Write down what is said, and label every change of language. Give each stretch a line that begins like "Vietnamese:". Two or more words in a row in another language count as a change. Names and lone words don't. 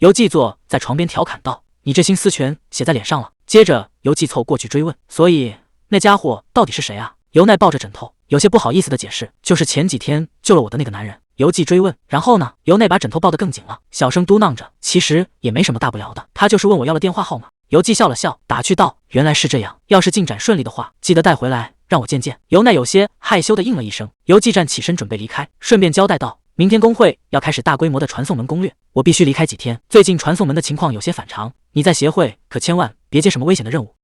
Chinese: 游紀坐在床邊調侃道：你這心思全寫在臉上了。接着游紀湊過去追問：所以那家伙到底是誰啊？由奈抱着枕頭，有些不好意思的解釋：就是前幾天救了我的那個男人。游紀追問：然後呢？由奈把枕頭抱得更緊了，小聲嘟囔着：其實也沒什麼大不了的，他就是問我要了電話號碼。游紀笑了笑，打趣道：原來是這樣，要是進展順利的話，記得帶回來讓我見見。由奈有些害羞的應了一声。游紀站起身準備離開，順便交代道：明天工會要開始大規模的傳送門攻略，我必須離開幾天，最近傳送門的情況有些反常，你在協會可千萬別接什麼危險的任務。